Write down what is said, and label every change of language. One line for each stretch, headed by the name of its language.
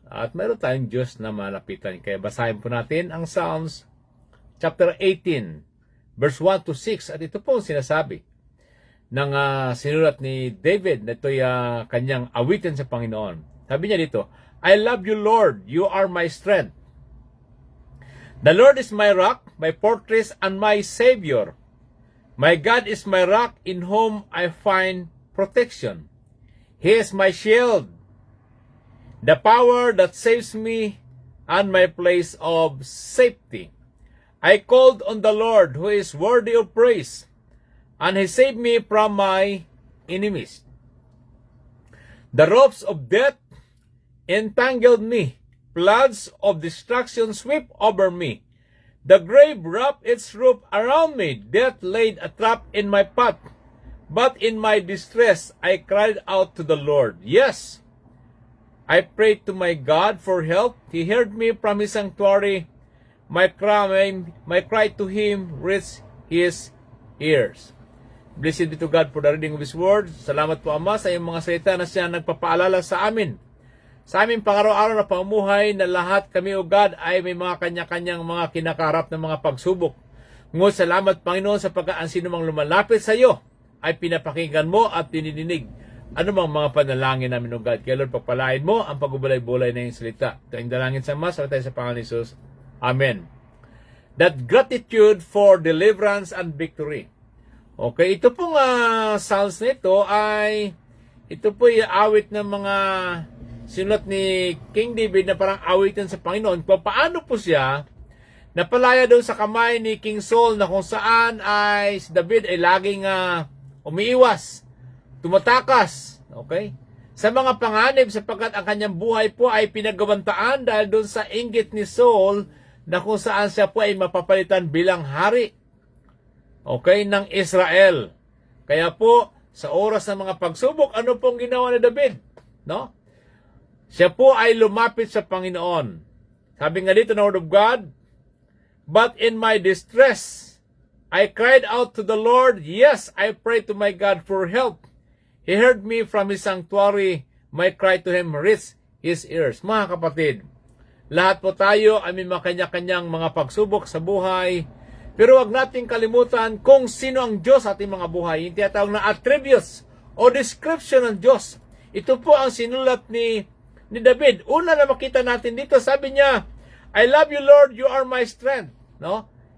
Filipino: At mayroon tayong Diyos na malapitan. Kaya basahin po natin ang Psalms chapter 18 verse 1 to 6. At ito po ang sinasabi ng sinulat ni David na ito'y kanyang awitin sa Panginoon. Sabi niya dito,
English: I love you, Lord. You are my strength. The Lord is my rock, my fortress, and my Savior. My God is my rock in whom I find protection. He is my shield, the power that saves me, and my place of safety. I called on the Lord, who is worthy of praise, and He saved me from my enemies. The ropes of death entangled me. Floods of destruction swept over me. The grave wrapped its roof around me. Death laid a trap in my path. But in my distress, I cried out to the Lord. Yes, I prayed to my God for help. He heard me from His sanctuary. My cry to Him reached His ears. Blessed be to God for the reading of His word.
Filipino: Salamat po, Ama, sa iyong mga salita na siya nagpapaalala sa amin. Sa aming pang-araw-araw na pamumuhay na lahat kami, O God, ay may mga kanya-kanyang mga kinakaharap na mga pagsubok. Ngunit salamat, Panginoon, sapagkat ang sino mang lumalapit sa iyo ay pinapakinggan mo at dinidinig ano mang mga panalangin namin, O God. Kaya Lord, pagpalain mo ang pagbubulay-bulay na iyong salita. Ito ang dalangin sa Mas, tayo sa Pangalan ni Jesus. Amen.
English: That gratitude for deliverance and victory.
Filipino: Okay, ito pong Psalms nito ay ito po ay awit ng mga sinulat ni King David na parang awitin sa Panginoon. Paano po siya napalaya doon sa kamay ni King Saul na kung saan ay si David ay laging umiiwas, tumatakas, okay? Sa mga panganib sapagkat ang kanyang buhay po ay pinagawantaan dahil doon sa inggit ni Saul na kung saan siya po ay mapapalitan bilang hari, okay, ng Israel. Kaya po, sa oras ng mga pagsubok, ano pong ginawa ni David? No? Siya po ay lumapit sa Panginoon. Sabi nga dito ng Word of God,
English: but in my distress, I cried out to the Lord. Yes, I prayed to my God for help. He heard me from His sanctuary. My cry to Him reached His ears.
Filipino: Mga kapatid, lahat po tayo ay may kanya-kanyang mga pagsubok sa buhay. Pero wag nating kalimutan kung sino ang Diyos sa ating mga buhay. Yung tinatawag na attributes o description ng Diyos. Ito po ang sinulat ni David. Una na makita natin dito, sabi niya,
English: I love you, Lord, you are my strength.
Filipino: No?